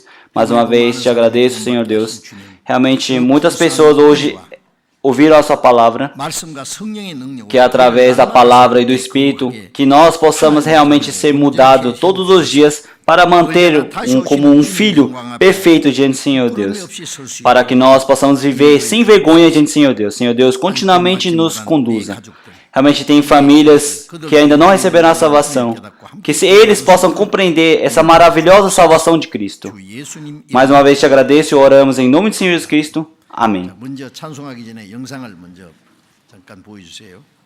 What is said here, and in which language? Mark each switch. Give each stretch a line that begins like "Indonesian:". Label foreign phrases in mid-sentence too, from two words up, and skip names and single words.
Portuguese: Mais uma vez te agradeço, Senhor Deus. Realmente muitas pessoas hoje ouviram a sua palavra, que através da palavra e do Espírito, que nós possamos realmente ser mudados todos os dias para manter como um filho perfeito diante do Senhor Deus, para que nós possamos viver sem vergonha diante do Senhor Deus. Senhor Deus, continuamente nos conduza. Realmente tem famílias que ainda não receberam a salvação, que se eles possam compreender essa maravilhosa salvação de Cristo. Mais uma vez te agradeço e oramos em nome do Senhor Jesus Cristo.
Korean: 아멘. 먼저 찬송하기 전에 영상을 먼저 잠깐 보여주세요.